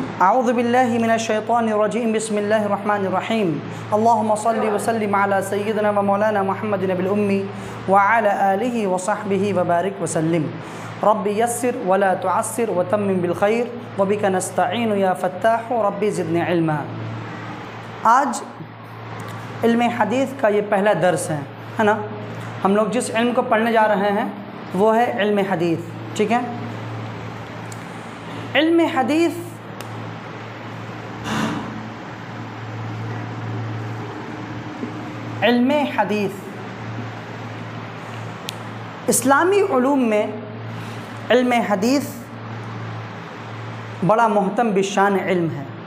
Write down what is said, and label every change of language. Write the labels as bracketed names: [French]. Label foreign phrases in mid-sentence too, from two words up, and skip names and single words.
[Arabic] أعوذ بالله من الشيطان الرجيم بسم الله الرحمن الرحيم اللهم صل وسلم على سيدنا ومولانا محمد بالأمي وعلى آله وصحبه وبارك وسلم ربي يسر ولا تعسر وتمم بالخير وبك نستعين يا فتاح ربي زدني علما. [Hindi] आज इल्म हदीस का ये पहला दर्स है ना। हम लोग जिस इल्म को पढ़ने जा रहे हैं वो है इल्म हदीस, ठीक है। इल्म हदीस इल्म हदीस इस्लामी उलूम में इल्म हदीस बड़ा मोहतम बिशान इल्म है।